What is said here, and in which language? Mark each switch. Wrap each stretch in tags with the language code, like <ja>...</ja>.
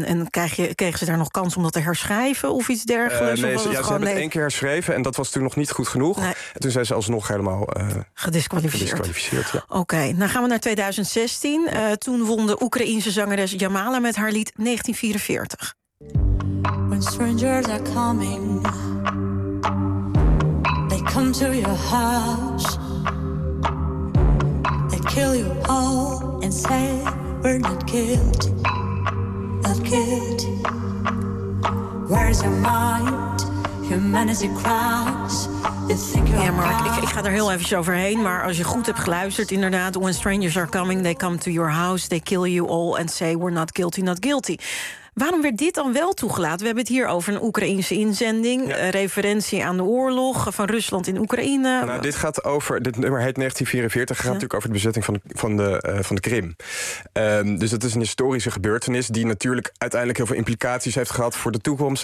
<nl>Kregen ze daar nog kans om dat te herschrijven of iets dergelijks? Ze hebben het één keer herschreven en dat was toen nog niet goed genoeg. Nee. En toen zijn ze alsnog helemaal gedisqualificeerd. Ja. Oké, nou gaan we naar 2016. Toen won de Oekraïense zangeres Jamala met haar lied 1944.</nl> <en>When strangers are coming, they come to your house. They kill you all and say, we're not guilty, not guilty. Where's your mind? Humanity cries.</en> <nl>Ja, Mark, ik ga er heel even overheen. Maar als je goed hebt geluisterd, inderdaad.</nl> <en>When strangers are coming, they come to your house. They kill you all and say, we're not guilty, not guilty.</en> <nl>Waarom werd dit dan wel toegelaten? We hebben het hier over een Oekraïense inzending. Ja. Referentie aan de oorlog van Rusland in Oekraïne. Nou, dit gaat over, dit nummer heet 1944. Het gaat natuurlijk over de bezetting van de Krim. Dus dat is een historische gebeurtenis die natuurlijk uiteindelijk heel veel implicaties heeft gehad voor de toekomst.</nl>